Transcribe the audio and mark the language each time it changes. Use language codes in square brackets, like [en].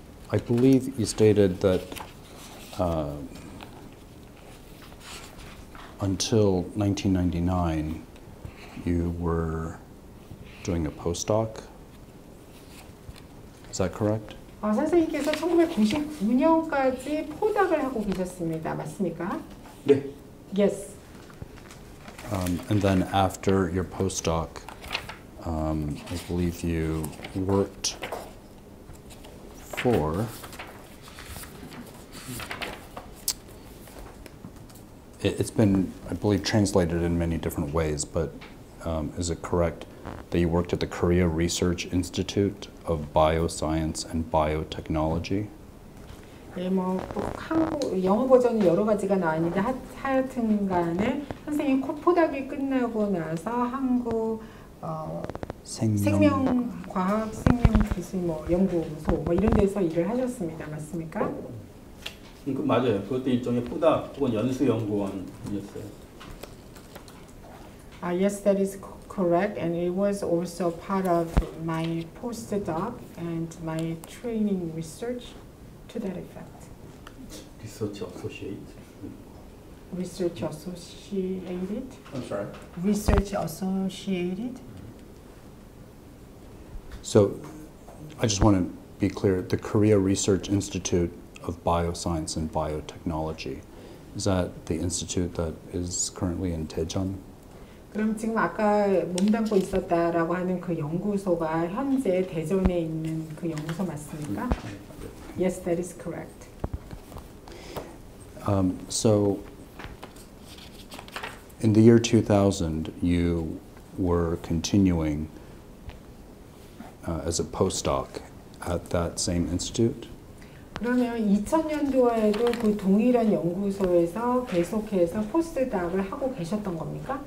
[en] I believe you stated that until 1999 you were doing a postdoc. Is that correct? [ko] 선생님께서 1999년까지 포닥을 하고 계셨습니다. 맞습니까? 네. [en] Yes. And then after your postdoc, I believe you worked for it's been, I believe, translated in many different ways, but is it correct that you worked at the Korea Research Institute of Bioscience and Biotechnology? [ko] 네, 뭐 한국 영어 버전이 여러 가지가 나왔는데 하여튼간에 선생님 포닥이 끝나고 나서 한국 생명과학, 생명기술 뭐 연구소 뭐 이런 데서 일을 하셨습니다. 맞습니까? 그 맞아요. 그것도 일종의 포닥 혹은 연수연구원이었어요. [en] Yes, that is correct, and it was also part of my postdoc and my training research to that effect. 리서치 어소시에이트. Research associated. I'm sorry. Research associated. So I just want to be clear, the Korea Research Institute of Bioscience and Biotechnology, is that the institute that is currently in Daejeon? [ko] 그럼 지금 아까 몸담고 있었다라고 하는 그 연구소가 현재 대전에 있는 그 연구소 맞습니까? [en] Yes, that is correct. So in the year 2000, you were continuing as a postdoc at that same institute? [ko] 그러면 2000년도에도 그 동일한 연구소에서 계속해서 포스트닥을 하고 계셨던 겁니까?